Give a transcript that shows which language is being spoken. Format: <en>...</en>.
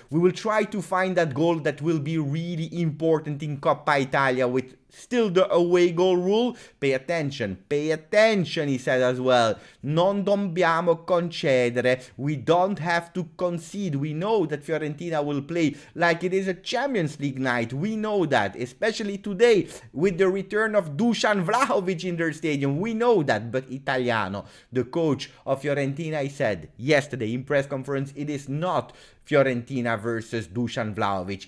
<en>We will try to find that goal that will be really important in Coppa Italia with still the away goal rule. Pay attention, he said as well.</en> <it>Non dobbiamo concedere.</it> <en>We don't have to concede. We know that Fiorentina will play like it is a Champions League night. We know that, especially today with the return of Dusan Vlahovic in their stadium. We know that, but Italiano, the coach of Fiorentina, he said yesterday in press conference, it is not Fiorentina versus Dusan Vlahovic.</en>